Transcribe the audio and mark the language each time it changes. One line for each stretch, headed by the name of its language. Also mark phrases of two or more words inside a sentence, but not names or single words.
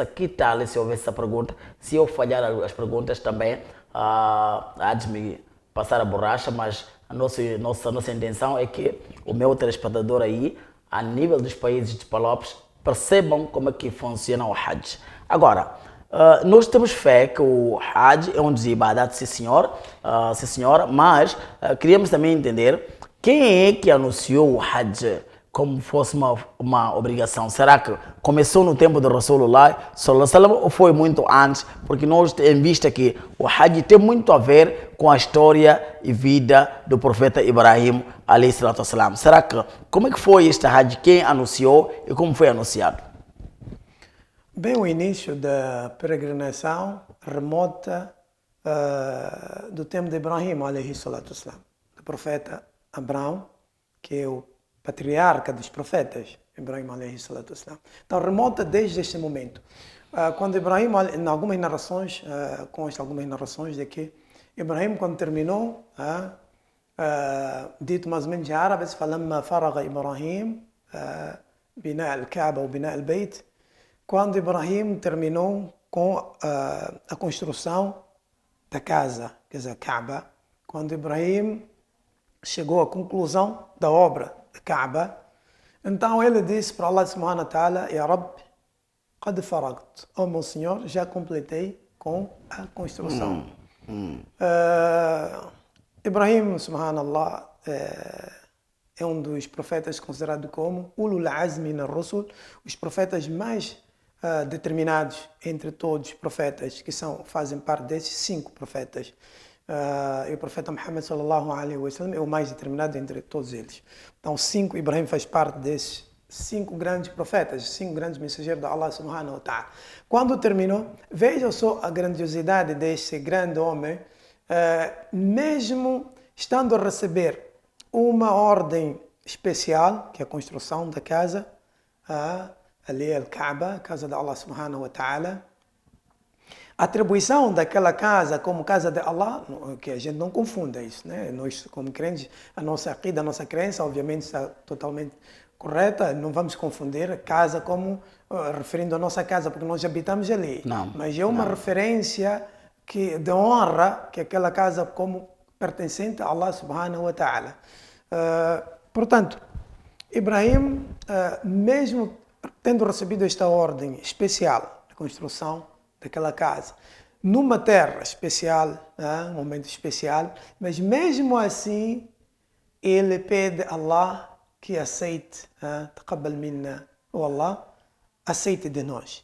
Portuguese: Que tal se houver essa pergunta? Se eu falhar as perguntas também, há de me passar a borracha, mas a nossa intenção é que o meu telespectador aí, a nível dos países de Palopes, percebam como é que funciona o Hajj. Agora, nós temos fé que o Hajj é um dos ibadat, sim senhora, mas queríamos também entender quem é que anunciou o Hajj como fosse uma obrigação. Será que começou no tempo de
Arabic: رسول الله صلى الله عليه وسلم
Portuguese: ou foi muito antes? Porque nós temos em vista que o Hajj tem muito a ver com a história e vida do profeta Ibrahim
Arabic: عليه الصلاة والسلام.
Portuguese: Será que, como é que foi este Hajj? Quem anunciou e como foi anunciado? Bem, o início da peregrinação remonta do tempo de Ibrahim
Arabic: عليه الصلاة والسلام,
Portuguese: do profeta Abraão, que é o patriarca dos profetas,
Arabic: إبراهيم عليه الصلاة والسلام.
Portuguese: Então remonta desde este momento. Quando Ibrahim, em algumas narrações, consta algumas narrações de que Ibrahim, quando terminou, dito mais ou menos em árabe,
Arabic: فَلَمَّا فَرَغَ إِبْرَاهِيم بِنَاء الْكَعْبَ وبناء البيت.
Portuguese: Quando Ibrahim terminou com a construção da casa, quer dizer, a Kaaba, quando Ibrahim chegou à conclusão da obra da Kaaba, então ele disse para
Arabic: الله سبحانه وتعالى: يا رب، قد فرغت.
Portuguese: Oh meu Senhor, já completei com a construção. Ibrahim, subhanallah, é um dos profetas considerado como
Arabic: أولو العزم من الرسل,
Portuguese: os profetas mais determinados entre todos os profetas, que fazem parte desses 5 profetas. E o profeta Muhammad
Arabic: صلى الله عليه وسلم
Portuguese: é o mais determinado entre todos eles. Então, Ibrahim faz parte desses 5 grandes profetas, 5 grandes mensageiros de
Arabic: الله سبحانه وتعالى.
Portuguese: Quando terminou, veja só a grandiosidade deste grande homem, mesmo estando a receber uma ordem especial, que é a construção da casa, ali Al-Kaaba, a casa de
Arabic: الله سبحانه وتعالى.
Portuguese: A atribuição daquela casa como casa de Allah, que a gente não confunda isso, né? Nós, como crentes, a nossa aqida, a nossa crença, obviamente, está totalmente correta. Não vamos confundir casa como referindo à nossa casa, porque nós habitamos ali. Não, mas é uma referência de honra, que aquela casa como pertencente a
Arabic: الله سبحانه وتعالى.
Portuguese: Portanto, Ibrahim, mesmo tendo recebido esta ordem especial de construção daquela casa, numa terra especial, um momento especial, mas mesmo assim ele pede a Allah que aceite,
Arabic: تقبل منا,
Portuguese: ou Allah aceite de nós.